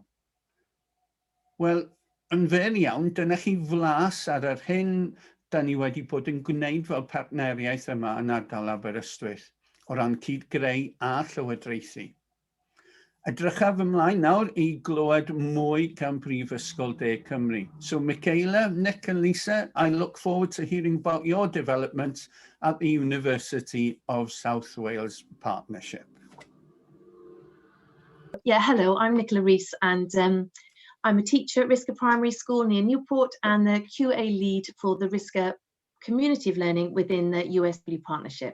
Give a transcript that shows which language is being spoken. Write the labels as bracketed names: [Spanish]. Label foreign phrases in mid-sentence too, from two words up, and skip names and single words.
[Welsh] Wel, yn fer iawn, dyna chi flas ar yr hyn da ni wedi bod yn gwneud fel partneriaeth yma yn ardal Aberystwyth o ran cyd-greu a llywodraethu. Edrychaf ymlaen nawr i glywed mwy gan Brifysgol De Cymru. [English] So Michaela, Nick and Lisa, I look forward to hearing about your developments at the University of South Wales Partnership. Yeah, hello, I'm Nicola Rees and I'm a teacher at Risca Primary School near Newport and the QA lead for the Risca Community of Learning within the USW Partnership.